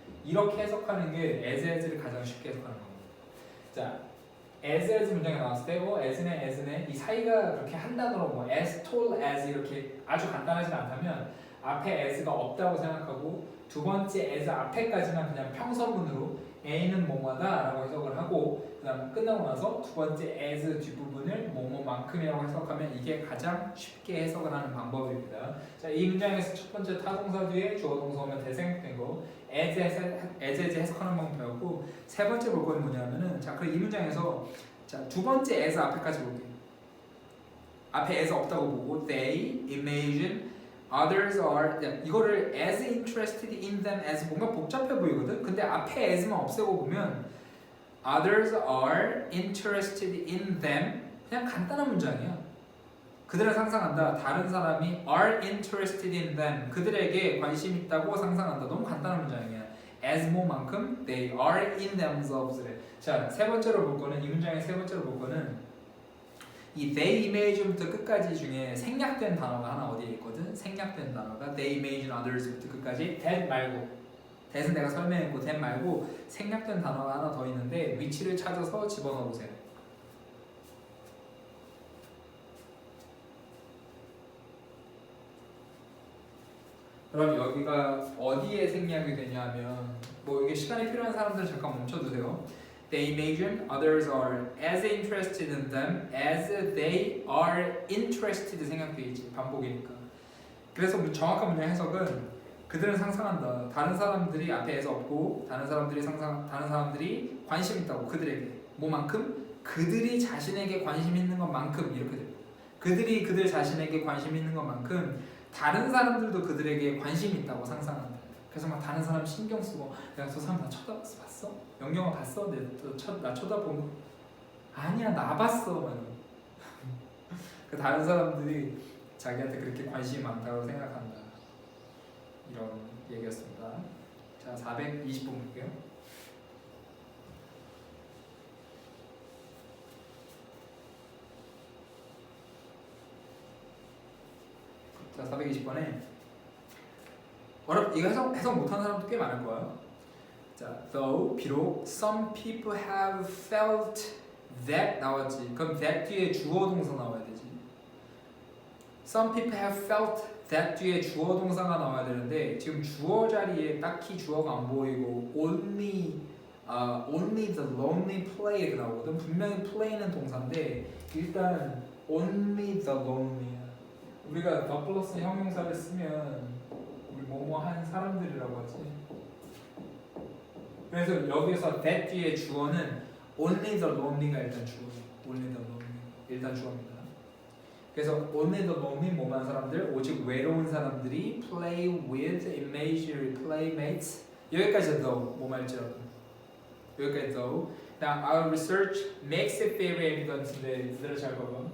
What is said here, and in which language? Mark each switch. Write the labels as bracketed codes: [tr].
[ko] 이렇게 해석하는 게 as를 가장 쉽게 해석하는 겁니다. 자, as 문장이 나왔을 때 as네 이 사이가 그렇게 한 단어로 뭐 as tall as 이렇게 아주 간단하진 않다면 앞에 as가 없다고 생각하고 두 번째 as 앞에까지만 그냥 평서문으로 A는 뭐뭐다 라고 해석을 하고 그 다음 끝나고 나서 두 번째 as 뒷부분을 뭐뭐만큼이라고 해석하면 이게 가장 쉽게 해석을 하는 방법입니다. 자, 이 문장에서 첫 번째 타동사 뒤에 주어 동사 오면 대생략된 거 as 해석하는 방법 배웠고 세 번째 볼 거는 뭐냐면은 자, 그럼 이 문장에서 자, 두 번째 as 앞에까지 볼게요. 앞에 as 없다고 보고 [en] they imagine others are [ko] 이거를 [en] as interested in them as [ko] 뭔가 복잡해 보이거든. 근데 앞에 as만 없애고 보면 [en] others are interested in them [ko] 그냥 간단한 문장이야. 그들은 상상한다. 다른 사람이 [en] are interested in them. [ko] 그들에게 관심 있다고 상상한다. 너무 간단한 문장이야. as 뭐만큼 [en] they are in themselves [ko] 래. 자, 세 번째로 볼 거는 이 문장의 세 번째로 볼 거는 이 they image부터 끝까지 중에 생략된 단어가 하나 어디에 있거든. 생략된 단어가 they imagine others부터 끝까지 that 말고 that은 내가 설명했고 that 말고 생략된 단어가 하나 더 있는데 위치를 찾아서 집어넣어 보세요. 그럼 여기가 어디에 생략이 되냐면 뭐 이게 시간이 필요한 사람들은 잠깐 멈춰두세요. [en] They imagine others are as interested in them as they are interested [ko] 생략돼 있지. 반복이니까. 그래서 정확한 문장 해석은 그들은 상상한다. 다른 사람들이 앞에서 없고 다른 사람들이 관심 있다고 그들에게 뭐만큼 그들이 자신에게 관심 있는 것만큼 이렇게 됩니다. 그들이 그들 자신에게 관심 있는 것만큼 다른 사람들도 그들에게 관심이 있다고 상상한다. 그래서 막 다른 사람 신경 쓰고 내가 저 사람 나 쳐다봤어? 봤어? 영경아 봤어? 나 쳐다본 거? 아니야 나 봤어. 그 다른 사람들이 자기한테 그렇게 관심이 많다고 생각한다. 이런 얘기였습니다. 자 420번 볼게요. 자 420번에 이거 해석 못하는 사람도 꽤 많을 거예요. 자, though 비록 [en] some people have felt that [ko] 나왔지. 그럼 that 뒤에 주어 동사 나와야 되지. [en] Some people have felt that [ko] 뒤에 주어 동사가 나와야 되는데 지금 주어 자리에 딱히 주어가 안 보이고 [en] only the lonely play [ko] 이렇게 나오거든. 분명히 play는 동사인데 일단 only the lonely. 우리가 the 플러스 형용사를 쓰면 우리 뭐뭐 한 사람들이라고 하지. 그래서 여기서 that 뒤에 주어는 only the lonely가 일단 주어예요. only the lonely 일단 주어입니다. 그래서 only the lonely 뭐만 사람들 오직 외로운 사람들이 [en] play with imaginary playmates [ko] 여기까지 though 뭐 말지라도 여기까지 though. [en] Now our research makes it very evident인데 [ko] 얘들아 잘 봐봐.